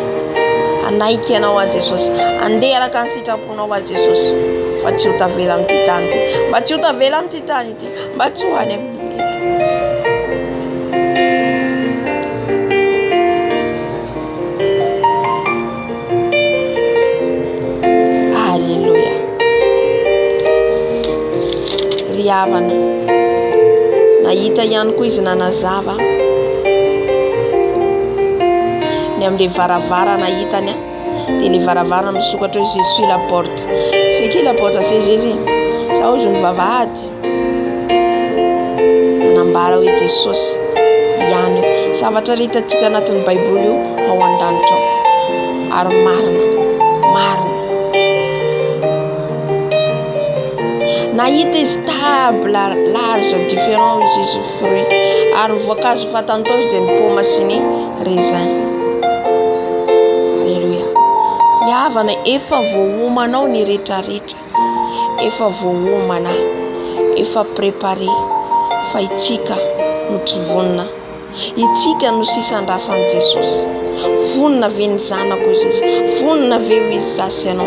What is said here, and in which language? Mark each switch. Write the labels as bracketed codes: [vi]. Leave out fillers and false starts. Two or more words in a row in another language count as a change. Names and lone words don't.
[mg] Anaiky anao a Jesosy, andeha araka ny sitraponao a Jesosy, fa tsy ho tavela amin'ity tany ity, mba tsy ho tavela amin'ity tany ity, mba tsy ho any amin'ny Alléluia. Riavana nahita ihany koa izy nanazava ny amin'le varavara nahitany de le varavara misokatra hoe [fr] Jésus la porte. C'est qui la porte? C'est Jésus. [mg] Sa hoe ny vavahady manambara hoe Jesosy ihany io. Zavatra hitantsika anatin'ny Baiboly io ao an-danitra ao ary marina. Nahita izy [fr] table large différent [mg] izy fruit ary ny voankazo fatantosy de ny paoma sy ny raisin. Alléluia. Yavana efa voahomanao ny rehetrarehetra, efa voahomana, efa préparé fa itsika no tsy vonona, itsika no sisandrasan'i Jesosy, Vonona ve ny zanako izy, vonona ve izy zasy ianao.